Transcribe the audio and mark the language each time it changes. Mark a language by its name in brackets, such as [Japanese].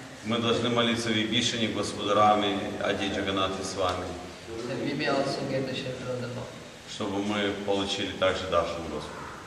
[Russian] Мы должны молиться Вибишане, Господу Раме, Ади Джаганнатхе Свами, [English] That we may also get the shelter of the Lord. [Russian] чтобы мы получили также даршан Господа.